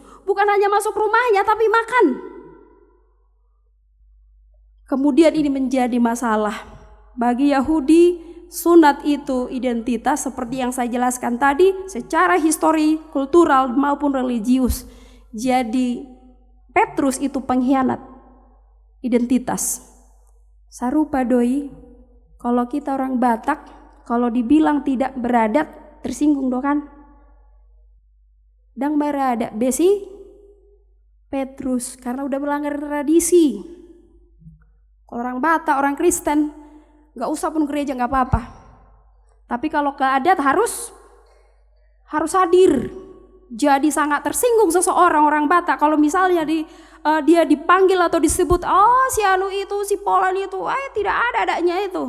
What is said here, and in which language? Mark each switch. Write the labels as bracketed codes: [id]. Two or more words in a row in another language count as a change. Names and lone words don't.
[id] Bukan hanya masuk rumahnya tapi makan. Kemudian ini menjadi masalah. Bagi Yahudi, sunat itu identitas seperti yang saya jelaskan tadi, secara histori, kultural maupun religius. Jadi Petrus itu pengkhianat identitas. [bbc] Sarupa doi, [id] kalau kita orang Batak, kalau dibilang tidak beradat, tersinggung do kan? [bbc] Dang beradat, [id] besi Petrus karena udah melanggar tradisi. Kalau orang Batak, orang Kristen, gak usah pun gereja gak apa-apa. Tapi kalau ke adat harus hadir. Jadi sangat tersinggung seseorang orang Batak kalau misalnya dia dipanggil atau disebut, oh si anu itu, si Polan itu, tidak ada adanya itu.